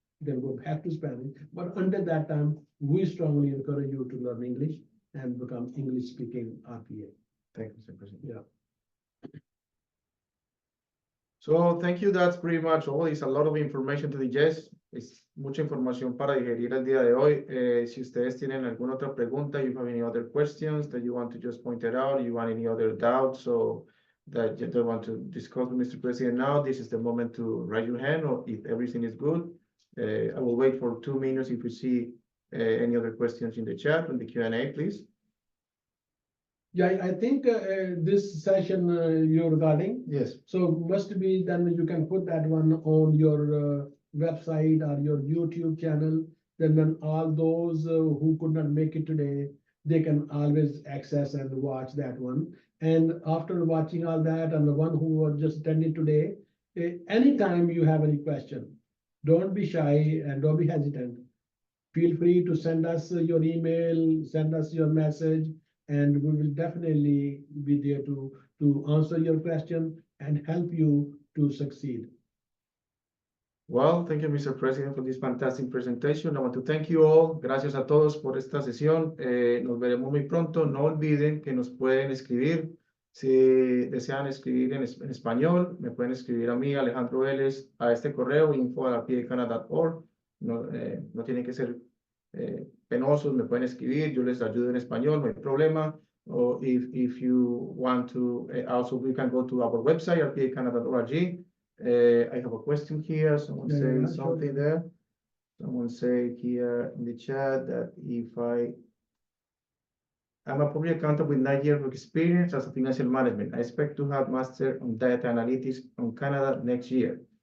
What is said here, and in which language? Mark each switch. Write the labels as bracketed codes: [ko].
[en] then go back to Spanish. But until that time, we strongly encourage you to learn English and become English-speaking RPA. Thank you, Mr. President. Yeah. So thank you. That's pretty much all. It's a lot of information to digest. [es] Es mucha información para digerir el día de hoy. Si ustedes tienen alguna otra pregunta, [en] you have any other questions that you want to just point it out, you want any other doubts or that you don't want to discuss with Mr. President now, this is the moment to raise your hand, or if everything is good. I will wait for 2 minutes if you see any other questions in the chat, in the Q&A, please. Yeah, I think this session you're regarding. Yes. So must be then you can put that one on your website or your YouTube channel. Then all those who could not make it today, they can always access and watch that one. And after watching all that, and the one who was just attending today, anytime you have any question, don't be shy and don't be hesitant. Feel free to send us your email, send us your message, and we will definitely be there to answer your question and help you to succeed. Well, thank you, Mr. President, for this fantastic presentation. I want to thank you all. [es] Gracias a todos por esta sesión. Nos veremos muy pronto. No olviden que nos pueden escribir. Si desean escribir en español, me pueden escribir a mí, Alejandro Vélez, a este correo, info@rpacanada.org. No tienen que ser penosos, me pueden escribir. Yo les ayudo en español, no hay problema. [en] Or if you want to, also we can go to our website, rpacanada.org. I have a question here. Someone say something there. Someone say here in the chat that if I'm a public accountant with 9 years of experience as a financial management, I expect to have master on data analytics on Canada next year.